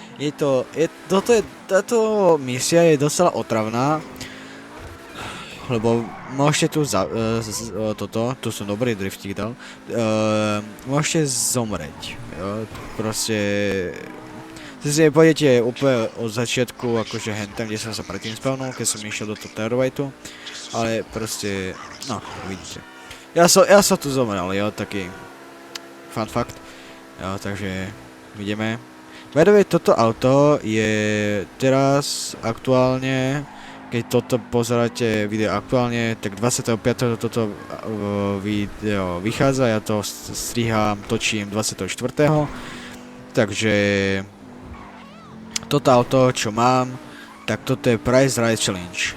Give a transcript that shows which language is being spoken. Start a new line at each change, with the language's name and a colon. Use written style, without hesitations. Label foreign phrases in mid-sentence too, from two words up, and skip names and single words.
Slovak: Táto misia je docela otravná, lebo môžete tu tu som dobrý driftík dal, môžete zomreť, jo, proste si pôjdete úplne od začiatku, akože hentam, kde som sa predtým spawnul, keď som išiel do toho terabytu, ale proste, no, vidíte. Ja som tu zomrel, jo, taký
English: fun fact,
Slovak: jo, takže vidíme.
English: By the way,
Slovak: toto auto je teraz aktuálne, keď toto pozeráte video aktuálne, tak 25. toto video vychádza, ja to strihám, točím 24. Takže toto auto, čo mám, tak toto je Price Right Challenge.